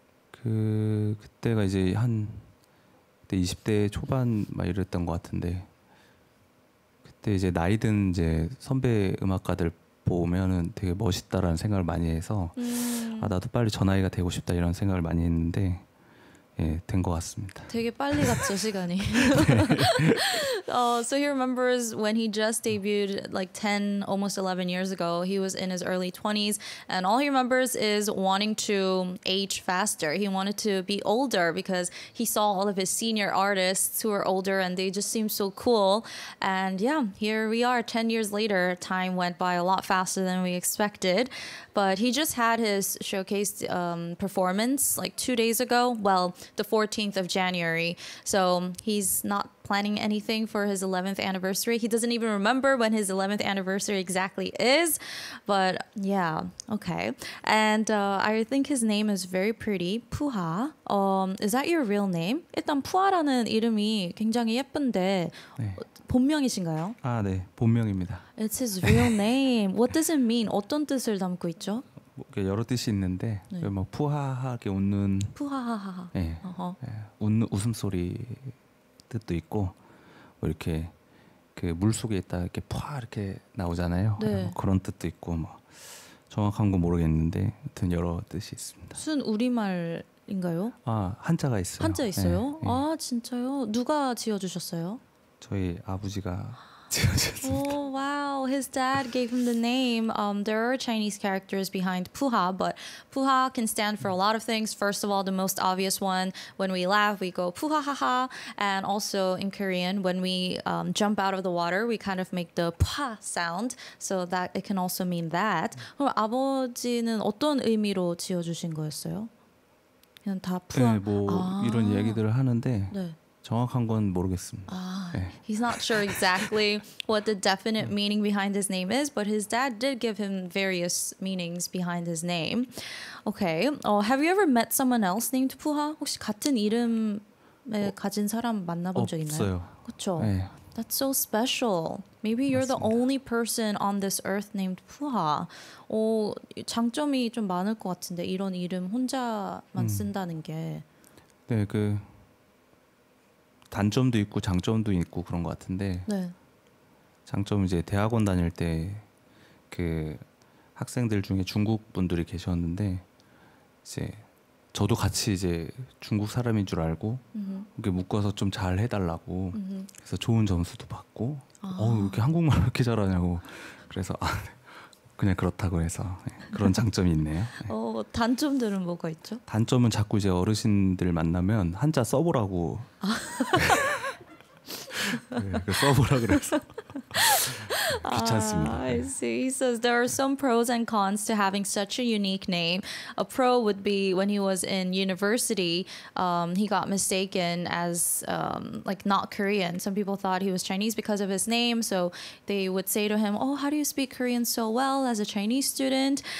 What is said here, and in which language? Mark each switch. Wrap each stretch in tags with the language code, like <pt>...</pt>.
<ko>그때가 이제 그때 20대 초반 막 이랬던 것 같은데 그때 이제 나이 든 이제 선배 음악가들 보면은 되게 멋있다라는 생각을 많이 해서 나도 빨리 저 나이가 되고 싶다 이런 생각을 많이 했는데 된 것 같습니다. 되게 빨리 갔죠 시간이.</ko> <en>So he remembers when he just debuted like 10, almost 11 years ago. He was in his early 20s and all he remembers is wanting to age faster. He wanted to be older because he saw all of his senior artists who are older and they just seemed so cool. And yeah, here we are 10 years later. Time went by a lot faster than we expected. But he just had his showcase performance like 2 days ago. Well, the 14th of January. So he's not planning anything for his 11th anniversary. He doesn't even remember when his 11th anniversary exactly is. But yeah, okay. And I think his name is very pretty. 푸하. Is that your real name?</en> <ko>일단 푸하라는 이름이 굉장히 예쁜데 네. 본명이신가요? 아, 네. 본명입니다.</ko> <en>It's his real name. What does it mean?</en> <ko>어떤 뜻을 담고 있죠? 뭐 여러 뜻이 있는데 뭐 푸하하게 웃는 푸하하하. 웃는 웃음소리 뜻도 있고 뭐 이렇게 그 물 속에 있다 이렇게 푸하 이렇게 나오잖아요. 네. 뭐 그런 뜻도 있고 뭐 정확한 건 모르겠는데 하여튼 여러 뜻이 있습니다. 순 우리말인가요? 아, 한자가 있어요. 한자 있어요? 네, 네. 아, 진짜요? 누가 지어주셨어요? 저희 아버지가 지어주셨습니다.</ko> <en>Oh, wow. His dad gave him the name. There are Chinese characters behind Puha, but Puha can stand for a lot of things. First of all, the most obvious one, when we laugh, we go Puha ha ha. And also in Korean, when we jump out of the water, we kind of make the Puha sound. So that it can also mean that.</en> <ko>그럼 아버지는 어떤 의미로 지어주신 거였어요? 그냥 다 Puha. 네, 뭐 이런 얘기들을 하는데 네. 정확한 건 모르겠습니다. 네.</ko> <en>He's not sure exactly what the definite meaning behind his name is, but his dad did give him various meanings behind his name. Okay. Have you ever met someone else named 푸하?</en> <ko>혹시 같은 이름을 가진 사람 만나본 적 있나요? 없어요. 그렇죠. 네.</ko> <en>That's so special. Maybe you're the</en> <ko>맞습니다.</ko> <en>only person on this earth named 푸하.</en> <ko>장점이 좀 많을 것 같은데 이런 이름 혼자만 쓴다는 게. 네, 그 단점도 있고 장점도 있고 그런 것 같은데 네. 장점은 이제 대학원 다닐 때 그 학생들 중에 중국 분들이 계셨는데 이제 저도 같이 이제 중국 사람인 줄 알고 이렇게 묶어서 좀 잘 해달라고 그래서 좋은 점수도 받고 이렇게 한국말 이렇게 잘하냐고 그래서 그냥 그렇다고 해서 그런 장점이 있네요. 네. 단점들은 뭐가 있죠? 단점은 자꾸 이제 어르신들 만나면 한자 써보라고 네, 써보라 그래서 귀찮습니다.</ko> <en>I see. He says there are some pros and cons to having such a unique name. A pro would be when he was in university, he got mistaken as like not Korean. Some people thought he was Chinese because of his name, so they would say to him, "Oh, how do you speak Korean so well as a Chinese student?"</en>